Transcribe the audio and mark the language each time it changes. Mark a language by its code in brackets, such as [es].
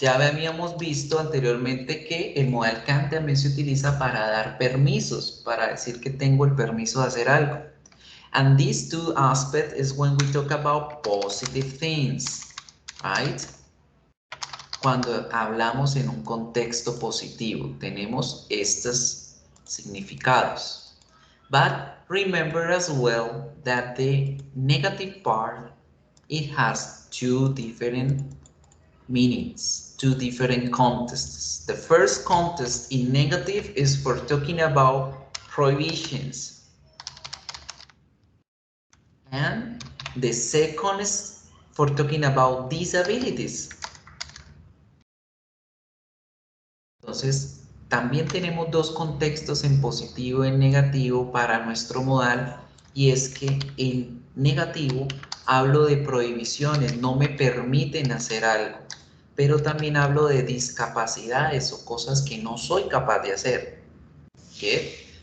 [es] Ya habíamos visto anteriormente que el modal can también se utiliza para dar permisos, para decir que tengo el permiso de hacer algo. [en] And these two aspects is when we talk about positive things, right? [es] Cuando hablamos en un contexto positivo, tenemos estos significados. [en] But remember as well that the negative part, it has two different meanings, two different contexts. The first context in negative is for talking about prohibitions. And the second is for talking about disabilities. [es] Entonces, también tenemos dos contextos en positivo y en negativo para nuestro modal, y es que en negativo hablo de prohibiciones, no me permiten hacer algo, pero también hablo de discapacidades o cosas que no soy capaz de hacer. ¿Qué?